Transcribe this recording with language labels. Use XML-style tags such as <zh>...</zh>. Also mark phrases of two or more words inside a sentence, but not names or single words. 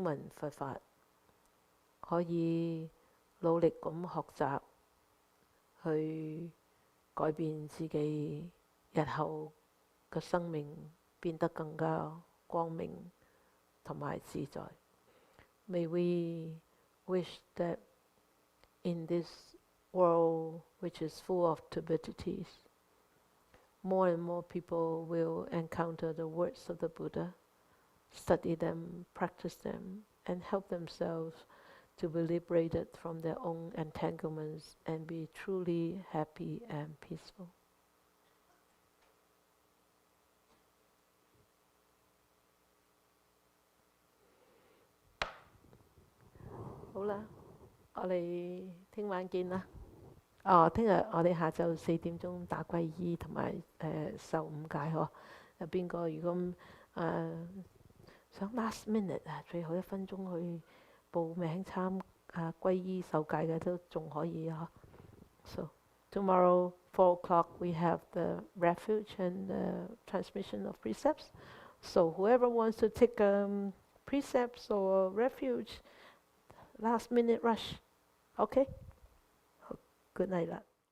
<yue>聞佛法，可以努力咁學習，去改變自己日後嘅生命，變得更加光明同埋自在。</yue> <en>May we wish that in this world which is full of turbidities, more and more people will encounter the words of the Buddha, study them, practice them, and help themselves to be liberated from their own entanglements and be truly happy and peaceful.</en> <yue>好啦，我哋聽晚見啦。聽日我哋下晝4點鐘打皈依同埋受五戒嗬。有邊個如果想</yue> <en>last minute</en> <yue>最後1分鐘去報名皈依受戒嘅都仲可以嗬。</yue> <en>So tomorrow 4 o'clock we have the refuge and the transmission of precepts. So whoever wants to take precepts or refuge, last minute rush. Okay? Good night 啦。</en>